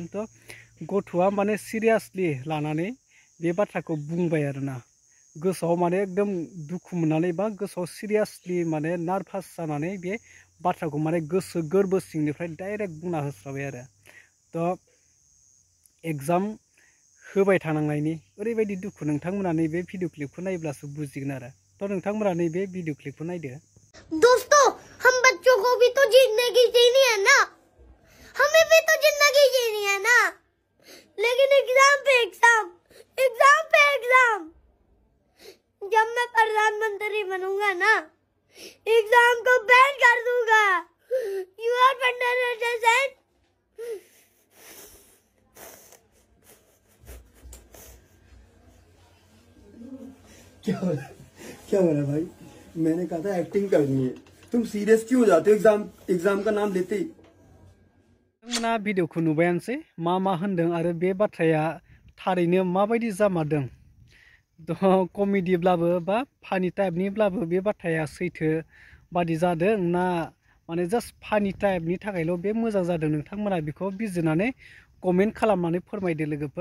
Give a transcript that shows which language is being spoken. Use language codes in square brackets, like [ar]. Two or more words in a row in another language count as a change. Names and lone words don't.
[brx] तो गथ'आ माने सिरियासलि लानानै बे बाथ्राखौ बुंबाय आरोना, गोसोआव माने एकदम दुखु मोननानै बा गोसोआव सिरियासलि माने नार्भास जानानै बे बाथ्राखौ माने गोसो गोरबो सिंनिफ्राय डाइरेक्ट बुंना होस्राबाय आरो। तो एग्जाम होबाय थानांनायनि ओरैबायदि दुखु, नोंथांमोना नैबे भिडिअ क्लिपखौ नायब्लासो बुजिगोन आरो। तो नोंथांमोना नैबे भिडिअ क्लिपखौ नायदो। [hi] दोस्तों, हम बच्चों को भी तो जिंदगी जीनी है ना, हमें भी तो जिंदगी जीनी है ना, लेकिन एग्जाम पे एग्जाम, एग्जाम पे एग्जाम। जब मैं प्रधानमंत्री बनूंगा ना, एग्जाम को बैन कर दूंगा। [en] you are understand? [hi] क्या बोला भाई? मैंने कहा था एक्टिंग करनी है। तुम सीरियस क्यों हो जाते हो एग्जाम का नाम लेते ही? [brx] नोंथांमोना भिडिअखौ नुबायानोसै मा होनदों आरो बे बाथ्राया थारैनो माबायदि जामारदों। तो कमेडिब्लाबो बा फानि टाइपनिब्लाबो बे बाथ्राया सैथो बादि जादों ना माने [en] just funny [brx] टाइपनि थाखायल' बे मोजां जादों, नोंथांमोना बेखौ बिजिरनानै कमेन्ट खालामनानै फोरमायदो लोगोफोर।